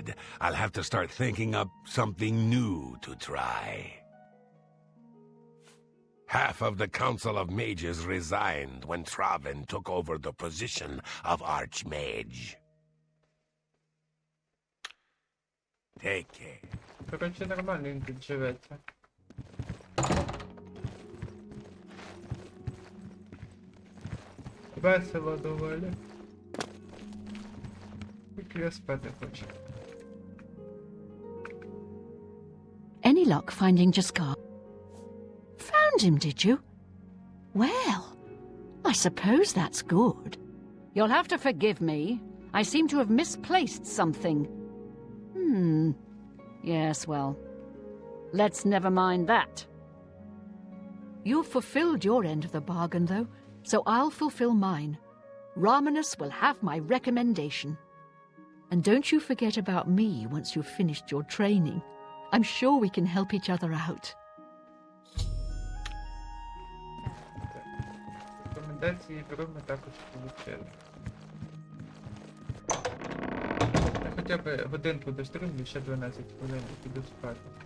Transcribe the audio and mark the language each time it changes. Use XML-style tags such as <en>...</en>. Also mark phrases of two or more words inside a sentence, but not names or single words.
<en>I'll have to start thinking up something new to try. Half of the Council of Mages resigned when Traven took over the position of Archmage. Take care.</en> <uk>Коротше, нормально він тут живеться. Весело доволі. Тільки я спати хочу.</uk> <en>Any luck finding Jaskar? Found him, did you? Well, I suppose that's good. You'll have to forgive me. I seem to have misplaced something. Yes, well, let's never mind that. You've fulfilled your end of the bargain, though, so I'll fulfill mine. Ramanus will have my recommendation. And don't you forget about me once you've finished your training. I'm sure we can help each other out.</en> <uk>Рекомендації ігру ми також получили. Я хоча б годинку дострімлю, ще 12 хвилин і піду спати.</uk>